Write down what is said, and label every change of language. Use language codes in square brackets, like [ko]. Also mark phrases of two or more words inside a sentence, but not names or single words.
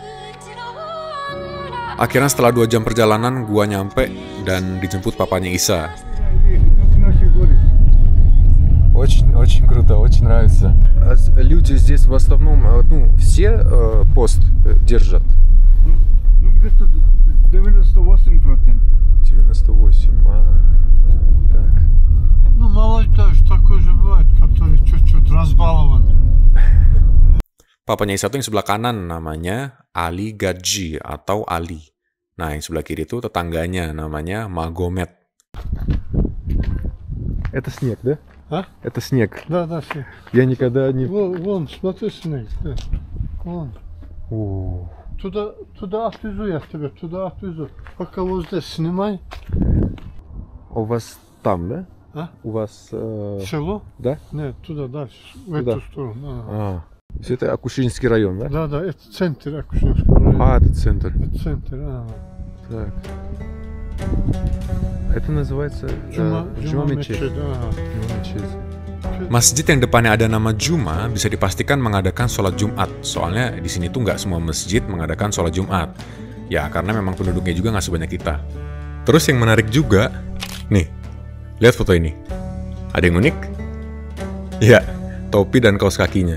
[id] Akhirnya setelah 2 jam perjalanan, gua nyampe dan dijemput papanya Isa. [ru] Очень круто, очень нравится. Люди здесь в основном, все пост держат. Ну, где-то 98%. 98, так. Ну, молодежь такой же бывает, который чуть-чуть разбалованы. [id] Papanya Isa tuh yang sebelah kanan namanya Ali Gadji atau Ali. Nah, yang sebelah kiri tuh tetangganya namanya Magomed. [ru] Это снег, да? А? Это снег. Да, все. Я никогда не... Вон, смотри, снег. Да. Вон. О, Туда отвезу я тебя, туда отвезу. Пока вот здесь снимай. у вас там, да? А? У вас... Село? Да? Нет, туда дальше, в Туда. эту сторону. То есть это Акушинский район, да? Да, это центр Акушинского района. Это центр. Это центр, Так. Это называется Джума Мечеть. Мечеть, Джума Мечеть. [id] Masjid yang depannya ada nama Juma bisa dipastikan mengadakan sholat Jumat. Soalnya di sini tuh nggak semua masjid mengadakan sholat Jumat. Ya karena memang penduduknya juga nggak sebanyak kita. Terus yang menarik juga, nih, lihat foto ini. Ada yang unik? Ya, topi dan kaos kakinya.